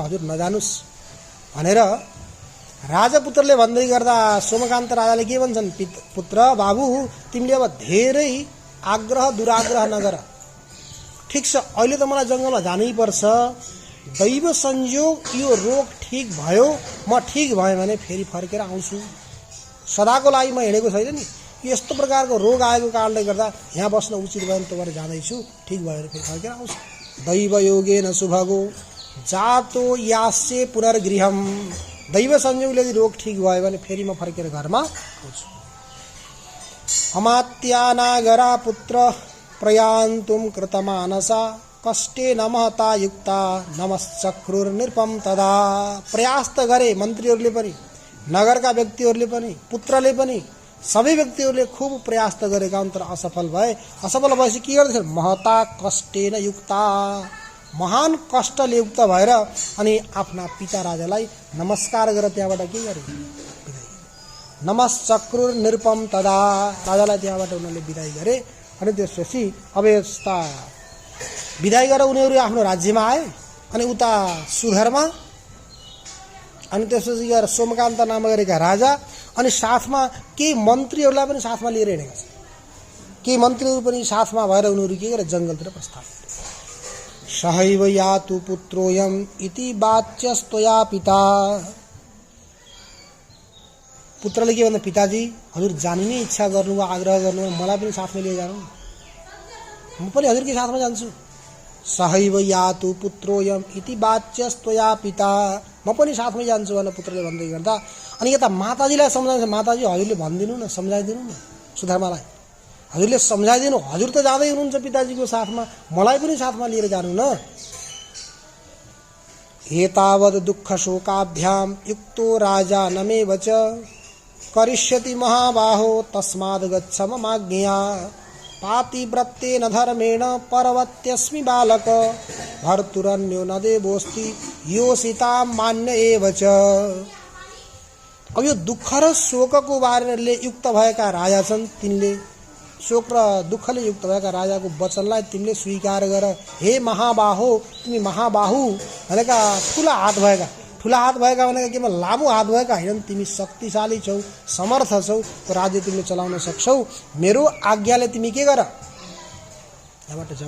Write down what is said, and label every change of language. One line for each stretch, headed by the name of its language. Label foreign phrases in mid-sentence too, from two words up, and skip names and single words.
Nepali: हजुर नजानुस् भनेर राजपुत्रले भन्दै गर्दा सोमकान्त राजाले के भन्छन्, पुत्र बाबु तिमीले अब धेरै आग्रह दुराग्रह नगर, ठिक छ अहिले त मलाई जङ्गलमा जानै पर्छ, दैव संयोग यो रोग ठिक भयो, म ठिक भएँ भने फेरि फर्केर आउँछु, सदाको लागि म हिँडेको छैन नि, यस्तो प्रकारको रोग आएको कारणले गर्दा यहाँ बस्न उचित भएन, त भएर जाँदैछु, ठिक भयो भने फेरि फर्केर आउँछु।
Sanskrit: दैव योगेन सुभगो जातो यास्ये पुनर्गृहम,
Nepali: दैव संयोगले यदि रोग ठिक भयो भने फेरि म फर्केर घरमा आउँछु।
Sanskrit: अमात्यानागरा पुत्र प्रयान्तुम कृतमानसा कष्टे नमहता युक्ता नमश्चक्रुर्निर्पम तदा।
Nepali: प्रयास त गरे मन्त्रीहरूले पनि, नगरका व्यक्तिहरूले पनि, पुत्रले पनि, सबै व्यक्तिहरूले खूब प्रयास त गरेका हुन्, तर असफल भए। असफल भएपछि के गर्दैछ,
Sanskrit: महता कष्टेन युक्ता,
Nepali: महान कष्टले युक्त भएर अनि आफ्ना पिता राजालाई नमस्कार गरेर त्यहाँबाट के गरे,
Sanskrit: नमश्चक्रुर निरुपम तदा,
Nepali: राजालाई त्यहाँबाट उनीहरूले विदाई गरे। अनि त्यसपछि अब यस्ता विदाई गरेर उनीहरू आफ्नो राज्यमा आए, अनि उता सुधर्मा, अनि त्यसपछि गएर सोमकान्त नाम गरेका राजा, अनि साथमा केही मन्त्रीहरूलाई पनि साथमा लिएर हिँडेका छन्। केही मन्त्रीहरू पनि साथमा भएर उनीहरू के गरे, जङ्गलतिर प्रस्थान गरे।
Sanskrit: सहैव यातु पुत्रोयम इति वाच्यस्तया पिता।
Nepali: पुत्रले के भन्दा, पिताजी हजुर जानु नै इच्छा गर्नुभयो, आग्रह गर्नुभयो, मलाई पनि साथमा लिएर जानु, म पनि हजुरकै साथमा जान्छु।
Sanskrit: सहैव यातु पुत्रोयम इति वाच्यस्तया पिता,
Nepali: म पनि साथमै जान्छु भनेर पुत्रले भन्दै गर्दा अनि यता माताजीलाई सम्झाउँछ, माताजी हजुरले भनिदिनु न, सम्झाइदिनु न सुधर्मालाई, हजुरले सम्झाइदिनु, हजुर त जाँदै हुनुहुन्छ पिताजीको साथमा, मलाई पनि साथमा लिएर जानु न।
Sanskrit: एतावद् दुःख शोकाभ्याम युक्तो राजा नमेव च करिष्यति महाबाहो तस्माद् गच्छ ममाज्ञया पातिव्रत्येन धर्मेण पर्वत्यस्मि बालक भर्तुरन्यो न देवोऽस्ति योषिता मान्य एव च।
Nepali: अब यो दुःख र शोकको बारेले युक्त भएका राजा छन्, तिनले शोक र दुःखले युक्त भएका राजाको वचनलाई तिमीले स्वीकार गर। हे महाबाहो, तिमी महाबाहु भनेका ठुला हात भएका भनेका केवल लामो हात भएका हैनन्, तिमी शक्तिशाली छौ, समर्थ छौ, त्यो राज्य तिमीले चलाउन सक्छौ, मेरो आज्ञाले तिमी के गर, यहाँबाट जाऊ।